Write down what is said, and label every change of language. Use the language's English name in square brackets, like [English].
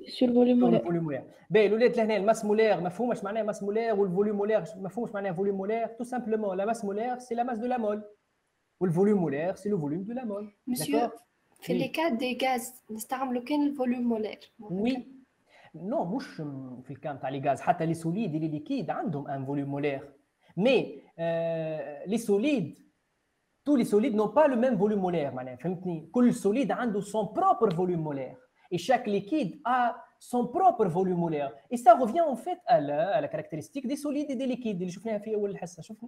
[French] Sur volume molaire. Ben, l'olé de la masse molaire, [Arabic] مفهوم اش معناها [French] masse molaire ou le volume molaire, مفهوم اش معناها volume molaire. Tout simplement, la masse molaire, c'est la masse de la mole. Ou le volume molaire, c'est le volume de la mole. [Arabic] Monsieur, في [French] les cas des gaz, [Arabic] نستعملوا كان الفوليوم مولير. [French] Oui. [Arabic] Non, مش في الكام تاع لي غاز، حتى لي سوليد [French] et les liquides [Arabic] عندهم [French] un volume molaire. Mais les solides, tous les solides n'ont pas le même volume molaire. [Arabic] فهمتني؟ كل [French] solide [Arabic] عنده [French] son propre volume molaire. Et chaque liquide a son propre volume molaire. Et ça revient en fait à la caractéristique des solides et des liquides [Arabic] اللي شفناها في أول الحصة.